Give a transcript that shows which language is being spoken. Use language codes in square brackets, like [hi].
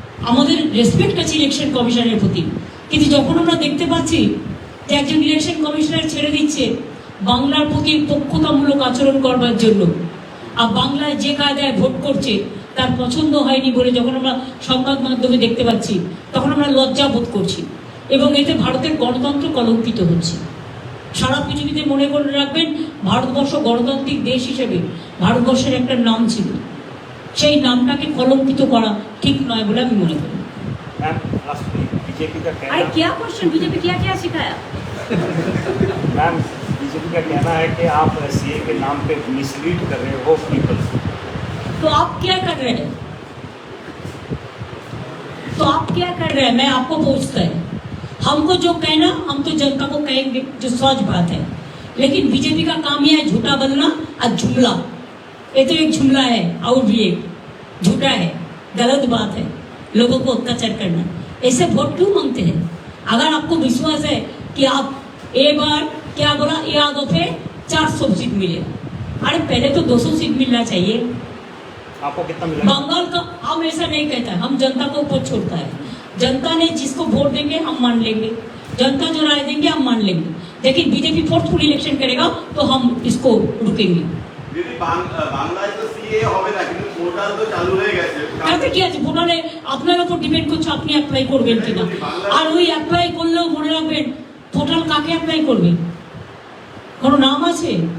[bn] আমাদের রেসপেক্ট আছে ইলেকশন কমিশনের প্রতি, কিন্তু যখন আমরা দেখতে পাচ্ছি যে একজন ইলেকশন কমিশনার ছেড়ে দিচ্ছে বাংলার প্রতি পক্ষতামূলক আচরণ করবার জন্য, আর বাংলায় যে কায়দায় ভোট করছে তার পছন্দ হয়নি বলে যখন আমরা সংবাদ মাধ্যমে দেখতে পাচ্ছি, তখন আমরা লজ্জা বোধ করছি এবং এতে ভারতের গণতন্ত্র কলঙ্কিত হচ্ছে। সারা পৃথিবীতে মনে করে রাখবেন, ভারতবর্ষ গণতান্ত্রিক দেশ হিসেবে ভারতবর্ষের একটা নাম ছিল, সেই নামটাকে কলঙ্কিত করা ঠিক নয় বলে আমি মনে করি। [hi] मैम बीजेपी का कहना, अरे क्या क्वेश्चन, बीजेपी क्या क्या सिखाया? मैम बीजेपी का कहना है कि आप सीए के नाम पे मिसलीड कर रहे हो पीपल। तो आप क्या कर रहे हैं? तो आप क्या कर रहे हैं? मैं आपको पूछता है। हमको जो कहना हम तो जनता को कहेंगे, जो सच बात है। लेकिन बीजेपी का काम यह है झूठा बोलना और जुमला। ये तो एक जुमला है और भी एक झूठा है, गलत बात है, लोगों को अत्याचार करना। ऐसे वोट क्यों मांगते हैं? अगर आपको विश्वास है कि आप एक बार क्या बोला, याद पे 400 सीट मिलेगा, अरे पहले तो 200 सीट मिलना चाहिए। आपको कितना मिला? बंगाल का हम ऐसा नहीं कहता, हम जनता को ऊपर छोड़ता है। जनता ने जिसको वोट देंगे हम मान लेंगे, जनता जो राय देंगे हम मान लेंगे। लेकिन बीजेपी फोर्सफुल इलेक्शन करेगा तो हम इसको रुकेंगे। [bn] যদি বাংলায় তো সিএ হবে না, কিন্তু পোর্টাল তো চালু হয়ে গেছে। তাতে কি আছে, পোর্টালে আপনার উপর ডিপেন্ড করছে আপনি অ্যাপ্লাই করবেন কিনা। আর ওই অ্যাপ্লাই করলেও মনে রাখবেন পোর্টাল কাকে অ্যাপ্লাই করবে, কোনো নাম আছে?